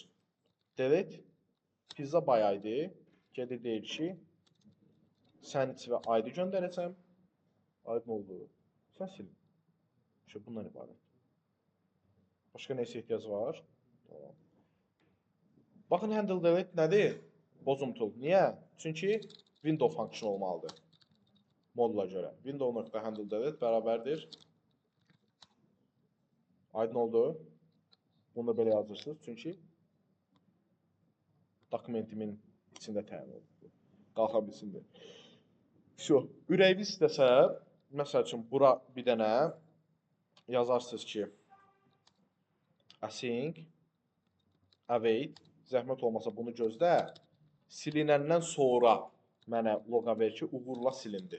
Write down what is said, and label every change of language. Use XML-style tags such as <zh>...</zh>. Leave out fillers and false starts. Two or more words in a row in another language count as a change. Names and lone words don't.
<en>Delete pizza by ID</en> <az>gedir deyir ki, sən içinə ID göndərəcəm. Aydın oldu. Sən silin. İşte bundan ibarət. Başqa nəsə ehtiyac var? Tamam. Baxın,</az> <en>handle delete</en> <az>nədir? Bozuntul. Niyə? Çünki</az> <en>window function</en> <az>olmalıdır. Modula görə.</az> <en>Window.handle delete bərabərdir.</en> <az>Aydın oldu. Bunu da belə yazırsınız. Çünki dokumentimin içində təyin olunur. Qalxa bilsindir. Ürəyi istəsə, məsəl üçün, bura bir dənə yazarsınız ki,</az> <en>async await,</en> <az>zəhmət olmasa bunu gözlə, silinəndən sonra mənə loqa ver ki, uğurla silindi.</az>